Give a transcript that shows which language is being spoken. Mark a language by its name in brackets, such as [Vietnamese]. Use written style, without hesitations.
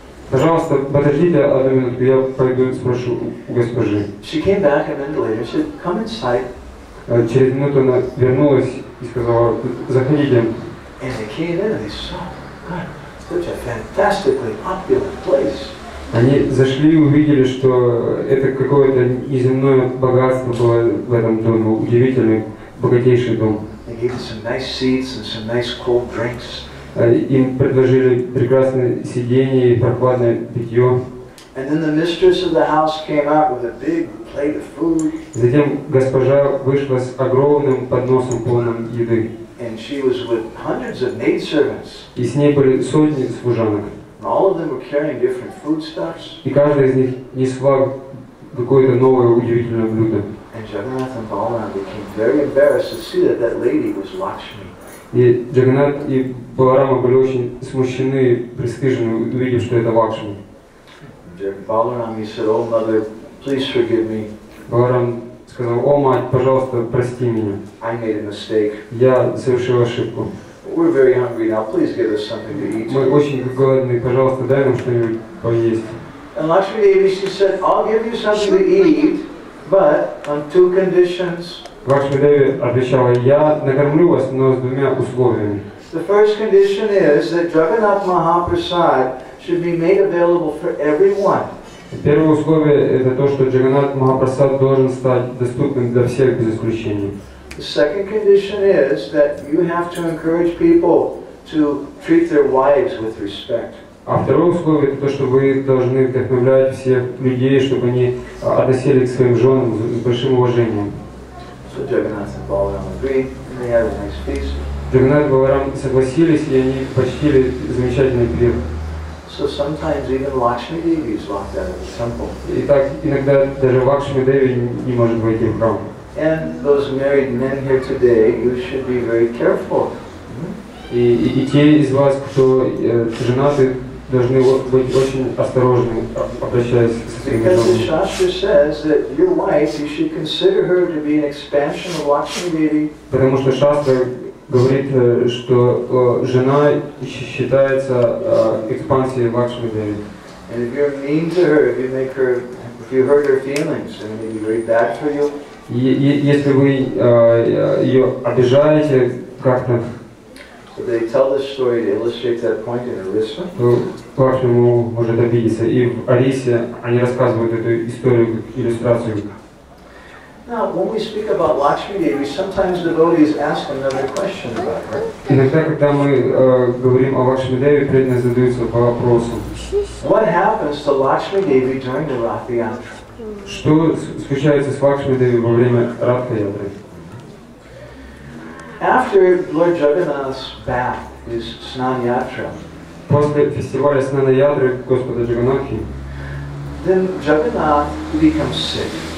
[Russian] Пожалуйста, подождите одну минутку, я пойду спрошу у госпожи. [English] She came back a minute later, she said, come inside. [Russian] Через минуту она вернулась и сказала: заходите. [English] And they came in and they saw, God, such a fantastically opulent place. [Russian] Они зашли и увидели, что это какое-то неземное богатство было в этом доме, удивительный, богатейший дом. [English] They gave us some nice seats and some nice cold drinks. [Russian] Им предложили прекрасное сиденье и прохладное питье. [English] And then the mistress of the house came out with a big plate of food. [Russian] Затем госпожа вышла с огромным подносом полным еды. [English] And she was with hundreds of maidservants. [Russian] И с ней были сотни служанок. [English] And all of them were carrying different foodstuffs. [Russian] И каждая из них несла какое-то новое удивительное блюдо. [English] And Jagannath and Balaram became very embarrassed to see that that lady was Lakshmi. [Russian] И Джаганнат и Баларама были очень смущены, пристыжены, увидев, что это Лакшми. [English] Balaram, he said, oh mother, please forgive me. [Russian] Баларам сказал: о, мать, пожалуйста, прости меня. [English] I made a mistake. [Russian] Я совершил ошибку. [English] We're very hungry now, please give us something to eat. [Russian] Мы очень голодны, пожалуйста, дай нам что-нибудь поесть. [English] And Lakshmi Devi, she said, I'll give you something to eat, but on two conditions. [Russian] Лакшми Деви отвечала: я накормлю вас, но с двумя условиями. [English] The first condition is that Jagannath Mahaprasad should be made available for everyone. [Russian] Первое условие — это то, что Джаганнат Махапрасад должен стать доступным для всех без исключения. [English] The second condition is that you have to encourage people to treat their wives with respect. [Russian] А второе условие — это то, что вы должны вдохновлять всех людей, чтобы они относились к своим женам с большим уважением. [English] So Jagannath and Balaram agreed, and they had a nice feast. [Russian] Джаганнат и Баларам согласились, и они почтили замечательный пир. [English] So sometimes even Lakshmi Devi is locked out of the temple. [Russian] И так иногда даже Лакшми Деви не может войти в храм. [English] And those married men here today, you should be very careful. [Russian] И те из вас, кто женаты, должны быть очень осторожны, обращаясь к своим [English] Because the [Russian] женам. [English] Shastra says that your wife, you should consider her to be an expansion of Lakshmi Devi. [Russian] Потому что Шастра говорит, что жена считается экспансией Лакшми Деви. [English] And if you're mean to her, if you hurt her feelings, then it may be very bad for you. [Russian] Если вы ее обижаете как-то, [English] So they tell this story to illustrate that point in Orissa. [Russian] то Лакшми может обидеться. И в Арисе они рассказывают эту историю как иллюстрацию. [English] Now, when we speak about Lakshmi Devi, sometimes devotees ask another question about her. [Russian] Иногда, когда мы говорим о Лакшми Деве, преданные задаются вопросом: [English] What happens to Lakshmi Devi during the Rath Yatra? [Russian] что случается с Лакшми Деви во время Радха-ятры? [English] After Lord Jagannath's bath, his Snana Yatra, [Russian] После фестиваля Снана Ятры Господа Джаганнатхи, [English] then Jagannath becomes sick.